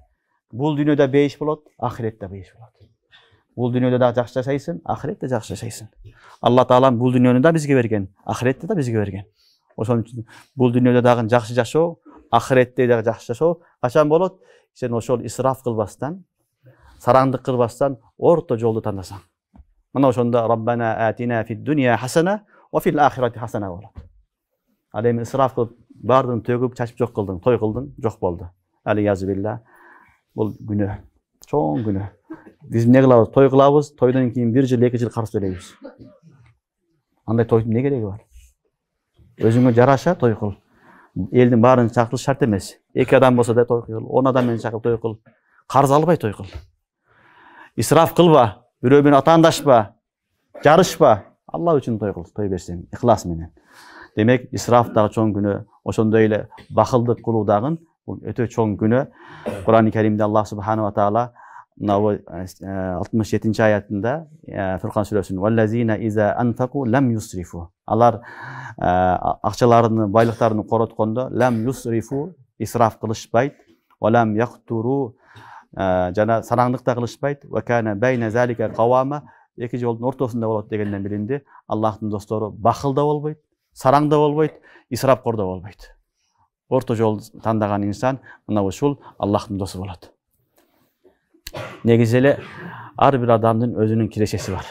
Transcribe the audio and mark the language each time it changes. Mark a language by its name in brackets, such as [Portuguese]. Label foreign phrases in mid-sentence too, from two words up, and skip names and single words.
[Kyrgyz] Бул дүйнөдө бейиш болот, ахиретте бейиш болот. Бул дүйнөдө да жакшы жашайсың, ахиретте жакшы жашайсың. Алла таалам бул дүйнөнү да бизге берген, ахиретте да бизге берген. Ошон үчүн бул дүйнөдө дагы жакшы жашоо, ахиретте дагы жакшы жашоо качан болот? Сен ошол исраф кылбастан, сараңдык кылбастан орто жолду тандасаң. Мына ошондо [Arabic] ربنا آتنا في الدنيا حسنة وفي الآخرة حسنة [Kyrgyz] болот. Ал эми исраф кылып бардын төгүп чачып жок кылдың, той кылдың, жок болду. [Arabic] العياذ بالله. [Kyrgyz] Бул күнөө, чоң күнөө. Биз эмне кылабыз? Той кылабыз, тойдон кийин 1 жыл, 2 жыл карыз төлөйбүз. Андай тойдун эмне кереги бар? Өзүңө жараша той кыл. Элдин баарын чакырыш шарт эмес. 2 адам болсо да той кыл, 10 адам менен чакырып той кыл. Карыз албай той кыл. Исраф кылба, бирөө менен атаандашпа, жарышпа. Алла үчүн той кыл, той берсең, ихлас менен. Демек, исраф дагы чоң күнөө, ошондой эле бакылдык кылуу дагы бул өтө чоң күнөө. Кур'ан-ы Каримде [Arabic] الله سبحانه وتعالى [Kyrgyz] 67 аятында Фуркан сүрөсүнүн [Arabic] «والذين إذا أنفقوا لم يسرفوا». [Kyrgyz] Алар акчаларını, байлыктарын короткондо [Arabic] لم يسرفوا, [Kyrgyz] исраф кылышпайт, [Arabic] ولم يقتروا, [Kyrgyz] жана сараңдык да кылышпайт, [Arabic] وكان بين ذلك قواما, [Kyrgyz] эки жолдун ортосунда болот дегенден билинди. Аллахтын достору бакыл да болбойт, сараң да болбойт, исрафкор да болбойт. Орто жол тандаган инсан мына ушул Аллахтын досу болот. Негизи эле ар бир адамдын өзүнүн кирешеси бар.